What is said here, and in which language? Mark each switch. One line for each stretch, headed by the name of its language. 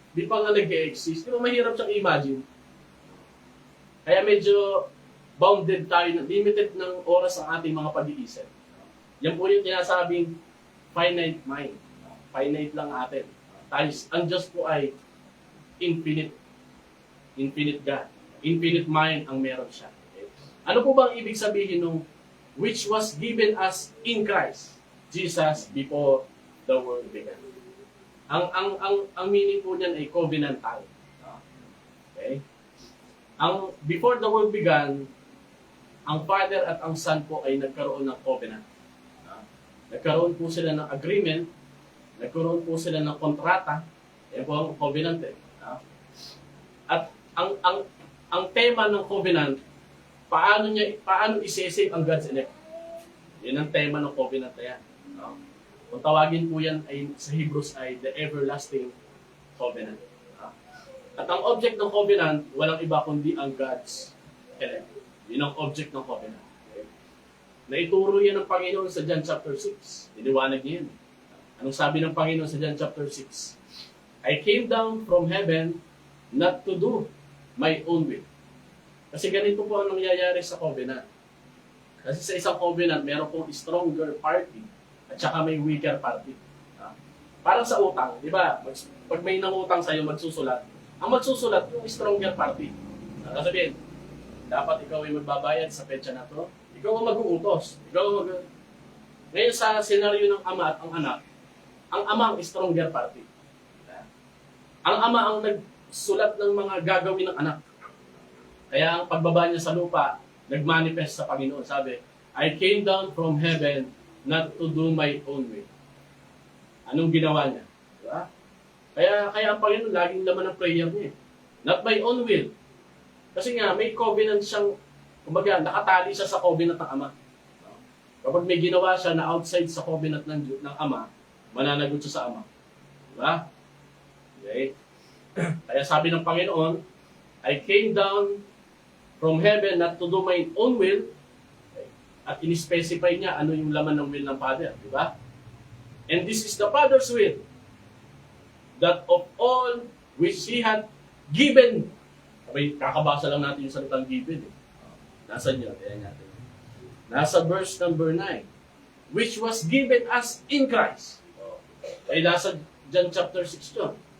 Filipino: Di pa nga nag-e-exist. Di ba mahirap siyang i-imagine? Kaya medyo bounded tayo, limited ng oras ang ating mga pag-iisip. Yan po yung tinasabing finite mind. Finite lang atin. Ang Diyos po ay infinite.
English: Infinite God. Infinite mind
Filipino: ang meron siya.
English: Okay?
Filipino: Ano po bang ibig sabihin nung
English: which was given us in Christ Jesus before the world began?
Filipino: Ang meaning po niyan ay covenantal. Okay? Before the world began, ang Father at ang Son po ay nagkaroon ng covenant. Nagkaroon po sila ng agreement, nagkaroon po sila ng kontrata, yan po ang covenant. At ang tema ng covenant, paano i-save ang God's elect? Yan ang tema ng covenant na yan. Kung tawagin po yan ay, sa Hebrews ay
English: the everlasting covenant.
Filipino: At ang object ng covenant, walang iba kundi ang God's elect. Yun ang object ng covenant. Okay? Naituro yan ng Panginoon sa John chapter 6. Iniwanag niya yan. Anong sabi ng Panginoon sa John chapter 6?
English: I came down from heaven not to do my own will.
Filipino: Kasi ganito po ang nangyayari sa covenant. Kasi sa isang covenant, meron pong stronger party at saka may weaker party. Parang sa utang, di ba? Pag may nangutang sa'yo, magsusulat. Ang magsusulat, yung stronger party. Sabihin, dapat ikaw ay magbabayad sa petsa na to. Ikaw ang mag-uutos. Ngayon sa senaryo ng ama at ang anak, ang ama ang stronger party. Ang ama ang nagsulat ng mga gagawin ng anak. Kaya ang pagbaba niya sa lupa, nagmanifest sa Panginoon.
English: Sabi, I came down from heaven not to do my own will.
Filipino: Anong ginawa niya? Diba? Kaya ang Panginoon, laging laman ng prayer niya.
English: Not my own will.
Filipino: Kasi nga, may covenant siyang, kumbaga, nakatali siya sa covenant ng Ama. Kapag may ginawa siya na outside sa covenant ng Ama, mananagot siya sa Ama. Diba? Okay? Kaya sabi ng Panginoon,
English: I came down from heaven not to do my own will.
Filipino: Okay? At in-specify niya ano yung laman ng will ng Father. Diba?
English: And this is the Father's will, that of all which He had given.
Filipino: Okay, kakabasa lang natin yung salitang given. Nasaan yun? Ayan natin. Nasa verse number 9.
English: Which was given us in Christ.
Filipino: Ay nasa John chapter 6 yun.